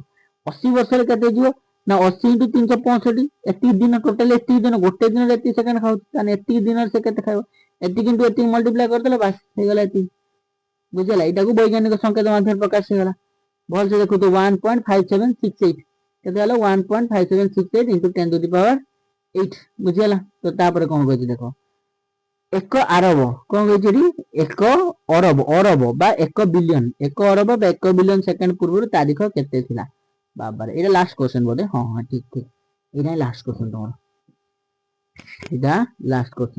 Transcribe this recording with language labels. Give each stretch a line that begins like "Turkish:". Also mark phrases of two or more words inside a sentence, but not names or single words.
Odia: 80 ବର୍ଷରେ କେତେ ଯିବ ନା 80 into 365। ଏତିକି ଦିନ ଟୋଟାଲି, ଏତିକି ଦିନ ଗୋଟେ ଦିନରେ ଏତିକି ସେକେଣ୍ଡ ଖାଉଛି, ତାହେଲେ ଏତିକି ଦିନରେ ସେ କେତେ ଖାଇବ? ଏତିକି into ଏତିକି ମଲ୍ଟିପ୍ଲାଏ କରିଦେଲେ ବାସ୍ ହେଇଗଲା ଏତିକି। ବୁଝିଲା? ଏଇଟାକୁ ବୈଜ୍ଞାନିକ ସଂକେତ ମାଧ୍ୟମରେ ପ୍ରକାଶ ହେଇଗଲା। ଭଲସେ ଦେଖୁଛୁ 1.5768 କେତେ ହେଲା?
English: 1.5768 into 10 to the power 8। ବୁଝିଗଲା?
Odia: ତ ତାପରେ କଣ କହିଛି ଦେଖ, 1 ଆରବ କଣ କହିଛି ଏଠି? 1 ଅରବ, ଅରବ ବା 1 ବିଲିୟନ, 1 ଅରବ ବା 1 ବିଲିୟନ ସେକେଣ୍ଡ ପୂର୍ବରୁ ତାରିଖ କେତେ ଥିଲା? ବାବାରେ, ଏଇଟା
English: last question
Odia: ବୋଧେ। ହଁ ହଁ ଠିକ ଠିକ, ଏଇଟା
English: last question
Odia: ତମର, ଏଇଟା
English: last question.